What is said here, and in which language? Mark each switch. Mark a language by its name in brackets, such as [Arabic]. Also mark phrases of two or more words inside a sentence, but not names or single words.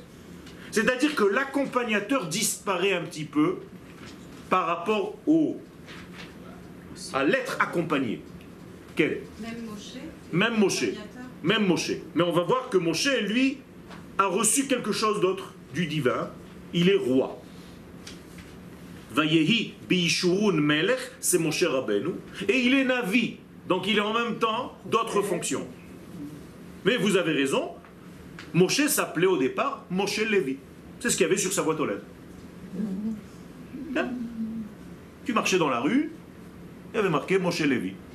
[French] C'est-à-dire que l'accompagnateur disparaît un petit peu par rapport à l'être accompagné. Quel? Même Moshe. Même Moshe. Mais on va voir que Moshe, lui, a reçu quelque chose d'autre du divin. Il est roi. [Hebrew] ויהי בישורון מלך, [French] c'est Moshe Rabbeinu. Et il est Navi. Donc il est en même temps d'autres fonctions. Mais vous avez raison. Moshe s'appelait au départ Moshe Lévi. C'est ce qu'il y avait sur sa boîte aux lettres. Hein? Tu marchais dans la rue, il y avait marqué Moshe Lévi.